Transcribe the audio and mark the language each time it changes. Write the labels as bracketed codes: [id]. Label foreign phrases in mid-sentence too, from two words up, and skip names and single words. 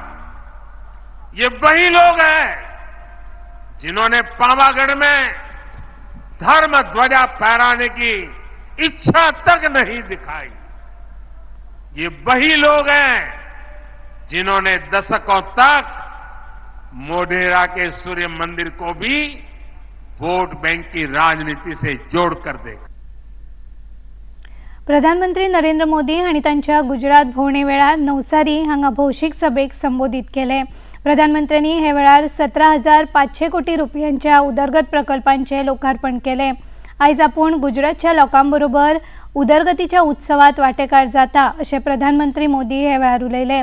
[hi] ये वही लोग हैं जिन्होंने पावागढ़ में धर्म ध्वजा फहराने की इच्छा तक नहीं दिखाई। ये वही लोग हैं जिन्होंने दशकों तक मोढेरा के सूर्य मंदिर को भी वोट बैंक की राजनीति से जोड़कर देखा। [kok] प्रधानमंत्री नरेंद्र मोदी हांणी तांच्या गुजरात भोंवडे वेळार नवसारी हांगा भौशीक सभेक संबोधित केले। प्रधानमंत्र्यांनी हे वेळार 17,500 कोटी रुपयांच्या उदरगत प्रकल्पांचे लोकार्पण केले। आयज आपूण गुजरातच्या लोकांबरोबर उदरगतीच्या उत्सवात वांटेकार जाता अशें प्रधानमंत्री मोदी हे वेळार उलयले।